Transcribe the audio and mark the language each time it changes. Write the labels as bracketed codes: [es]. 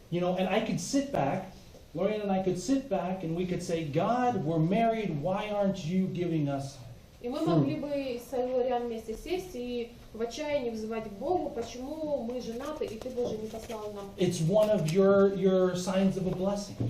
[en] You know, and I could sit back, Lorianne and I could sit back and we could say, God, we're married, why aren't you giving us [ru] И мы могли бы с Лориан вместе сесть и в отчаянии взывать к Богу, почему мы женаты, и ты, Боже, не послал нам [en] It's one of your signs of a blessing.